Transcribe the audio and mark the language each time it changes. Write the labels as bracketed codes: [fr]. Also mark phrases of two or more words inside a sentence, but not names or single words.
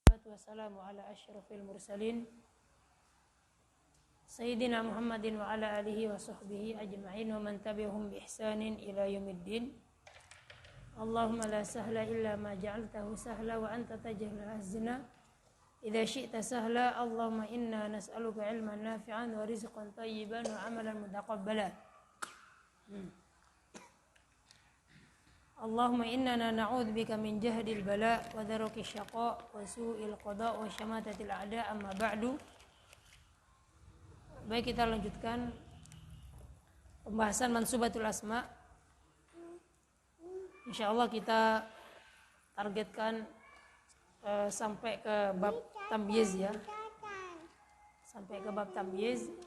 [ar] والسلام على أشرف المرسلين سيدنا محمد وعلى آله وصحبه أجمعين ومن تبعهم بإحسان إلى يوم الدين. اللهم لا سهل إلا ما جعلته سهلا وأنت تجعل الحزن إذا شئت سهلا. اللهم إنا نسألك علما نافعا ورزقا طيبا وعملا متقبلا. اللهم إنا نعوذ بك من جهد البلاء ودرك الشقاء وسوء القضاء وشماتة الأعداء. أما بعد. [id] Baik, kita lanjutkan pembahasan [ar] منصوبات الأسماء. [id] Insyaallah kita targetkan sampai ke bab tamyiz ya. Sampai ke bab tamyiz.